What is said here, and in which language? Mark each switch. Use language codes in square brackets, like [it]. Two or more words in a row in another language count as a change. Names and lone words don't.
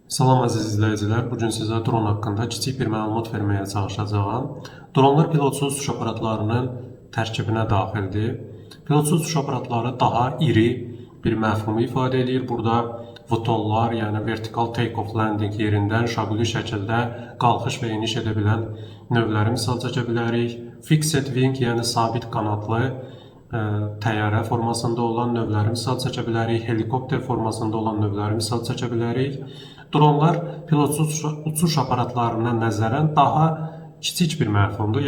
[az] Salam əziz izləyicilər, bugün sizə dron haqqında kiçik bir məlumat verməyə çalışacağam. Dronlar pilotsuz uçuş aparatlarının tərkibinə daxildir. Pilotsuz uçuş aparatları daha iri bir məfhumu ifadə edir. Burada VTOL-lar, yəni vertikal [en] take-off landing [az] yerindən şaquli şəkildə qalxış və eniş edə bilən növləri misal çəkə bilərik. [en] Fixed wing, [az] yəni sabit qanadlı təyyarə formasında olan növləri misal çəkə bilərik. Helikopter formasında olan növləri misal çəkə bilərik. Dronlar pilotsuz uçuş aparatlarına nəzərən daha kiçik bir məfhumdur.